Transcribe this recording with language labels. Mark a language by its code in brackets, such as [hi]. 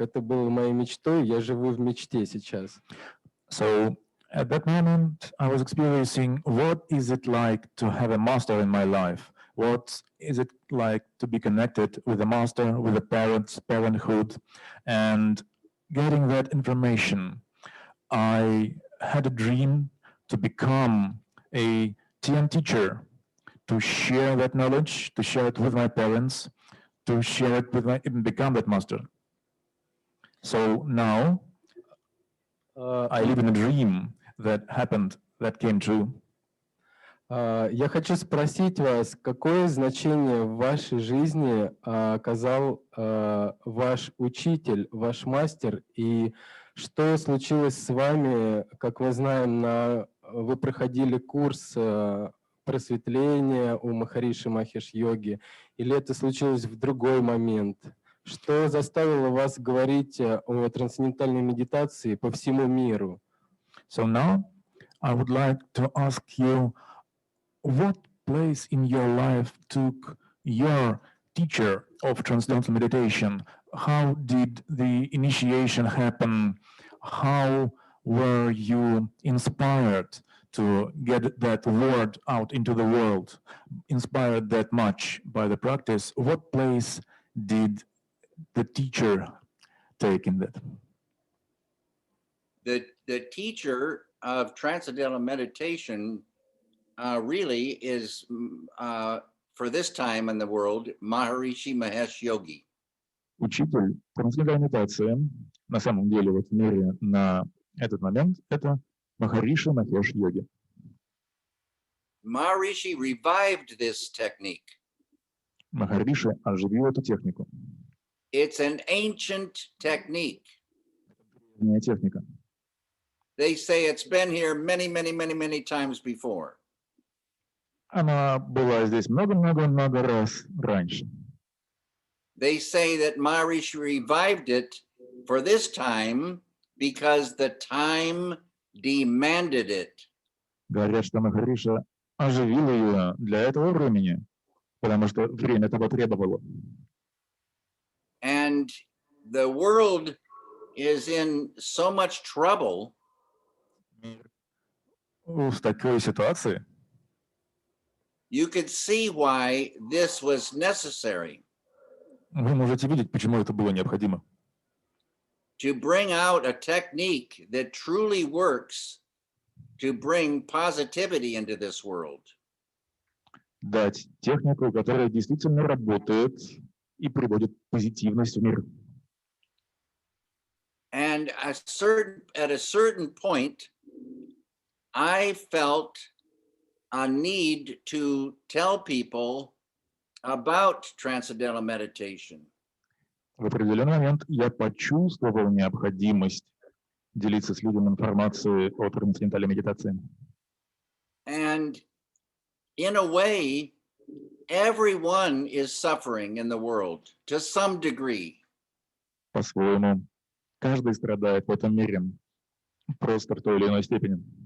[ru] Это было моей мечтой, я живу в мечте сейчас. [en] So at that moment, I was experiencing what is it like to have a master in my life? What is it like to be connected with the master, with the parents, parenthood, and getting that information. I had a dream to become a TM teacher, to share that knowledge, to share it with my parents, to share it with even become that master. So now I live in a dream that happened, that came true. [ru] Я хочу спросить вас, какое значение в вашей жизни оказал ваш учитель, ваш мастер, и что случилось с вами, как мы знаем, вы проходили курс просветления у Махариши Махеш-йоги, или это случилось в другой момент? Что заставило вас говорить о трансцендентальной медитации по всему миру? [en] So now I would like to ask you, what place in your life took your teacher of transcendental meditation? How did the initiation happen? How were you inspired to get that word out into the world? Inspired that much by the practice? What place did the teacher take in that? The teacher of transcendental meditation really is, for this time in the world, Maharishi Mahesh Yogi. [ru] Учитель трансцендентальной медитации, на самом деле, вот в мире на этот момент, это Махариши Махеш Йоги. [en] Maharishi revived this technique. [ru] Махариши оживил эту технику. [en] It's an ancient technique. [ru] Не техника. [en] They say it's been here many times before. [ru] Она была здесь много раз раньше. [en] They say that Maharishi revived it for this time because the time demanded it. [ru] Говорят, что Махариша оживил ее для этого времени, потому что время того требовало. [en] And the world is in so much trouble. [ru] В такой ситуации [en] You could see why this was necessary. [ru] вы можете видеть, почему это было необходимо. [en] To bring out a technique that truly works to bring positivity into this world. [ru] Дать технику, которая действительно работает и приводит позитивность в мир. [en] And at a certain point, I felt a need to tell people about transcendental meditation. [ru] В определенный момент я почувствовал необходимость делиться с людьми информацией о трансцендентальной медитации. [en] And in a way, everyone is suffering in the world to some degree. [ru] По-своему, каждый страдает в этом мире, просто в той или иной степени.